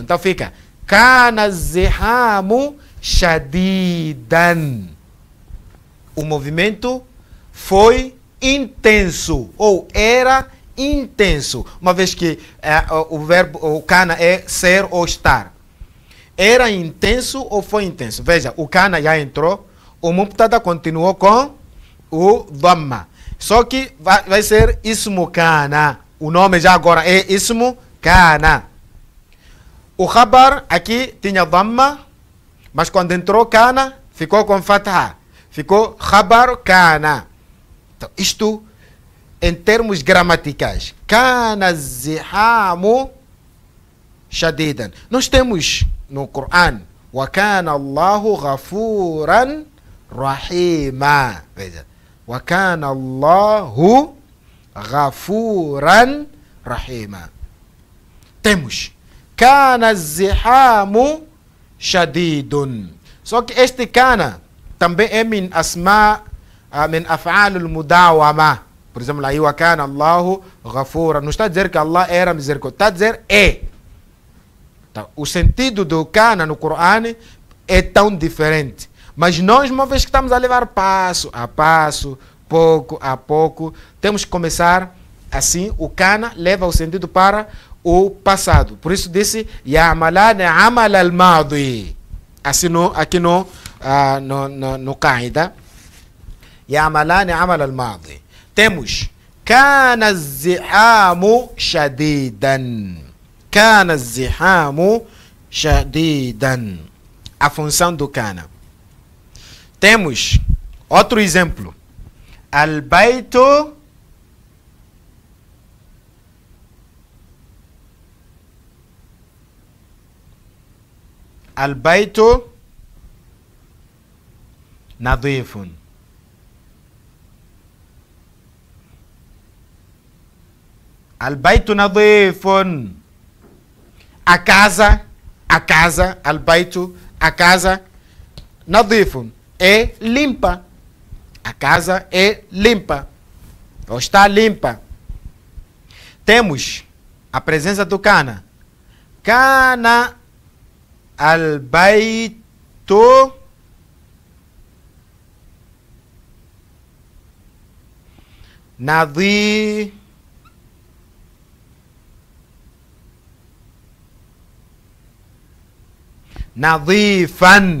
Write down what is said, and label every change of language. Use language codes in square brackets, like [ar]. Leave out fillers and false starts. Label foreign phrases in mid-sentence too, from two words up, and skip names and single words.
[pt] Então fica [ar] كان الزحام شديدا. [pt] O movimento foi intenso, ou era intenso, uma vez que o verbo, o kana é ser ou estar. Era intenso ou foi intenso? Veja, o kana já entrou, o mubtada continuou com o dhamma. Só que vai ser [ar] اسم كان. [pt] O nome já agora é [ar] اسم كان. [pt] O khabar aqui tinha dhamma, mas quando entrou kana, ficou com fatha. ficou [ar] خبر كان. [pt] Então, isto em termos gramaticais. [ar] كان زحام شديدا. [pt] Nós temos no Coran [ar] وكان الله غفورا رحيما. [pt] Veja. [ar] وكان الله غفورا رحيما. [pt] Temos [ar] كان زحام شديد. [pt] Só que este kana também é [ar] من أسماء، من أفعال المداومة. [pt] Por exemplo, aí [ar] وكان الله غفورا. [pt] Não está a dizer que Allah era misericórdia. Está a dizer é. Então, o sentido do kana no Coran é tão diferente. Mas nós, uma vez que estamos a levar passo a passo, pouco a pouco, temos que começar assim. O kana leva o sentido para o passado. Por isso disse [ar] يعملان عمل الماضي. [pt] Assim aqui no Qaida. [ar] يعملان عمل الماضي. [pt] Temos [ar] كان زحام شديدا. كان زحام شديدا. [pt] A função do kana. Temos outro exemplo. [ar] البيت البيت نظيف. البيت نظيف. [pt] A casa, al-baytu, a casa, nadifun, é limpa. A casa é limpa. Ou está limpa. Temos a presença do kana. [ar] كان البيت نظيفا.